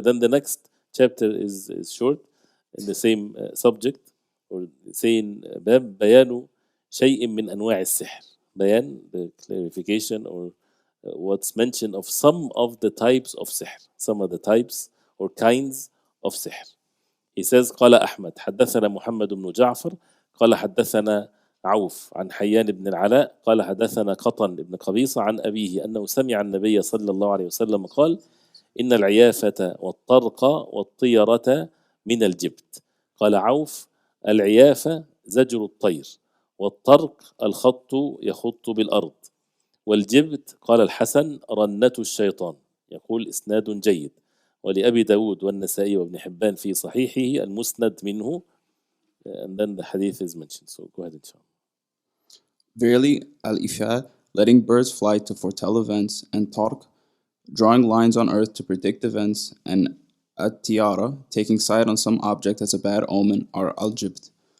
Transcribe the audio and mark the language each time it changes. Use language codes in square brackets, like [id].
[en] Then the next chapter is short, in the same subject, or saying [ar] باب بيان شيء من أنواع السحر. [en] Bayan, the clarification, or what's mentioned of some of the types of sihr, some of the types or kinds of sihr. He says [ar] قال أحمد حدثنا محمد بن جعفر قال حدثنا عوف عن حيان بن العلاء قال حدثنا قطن بن قبيصة عن أبيه أنه سمع النبي صلى الله عليه وسلم قال إن العيافة والطرق والطيرة من الجبت. قال عوف العيافة زجر الطير، والطرق الخط يخط بالأرض، والجبت قال الحسن رنة الشيطان. يقول إسناد جيد. ولأبي داود والنسائي وابن حبان في صحيحه المسند منه. [en] And then the hadith is mentioned. So go ahead, inshallah. Verily, al-Ifad, letting birds fly to foretell events, and Tarq, drawing lines on earth to predict events, and At-Tiyara, taking sight on some object as a bad omen, are al-Jibt.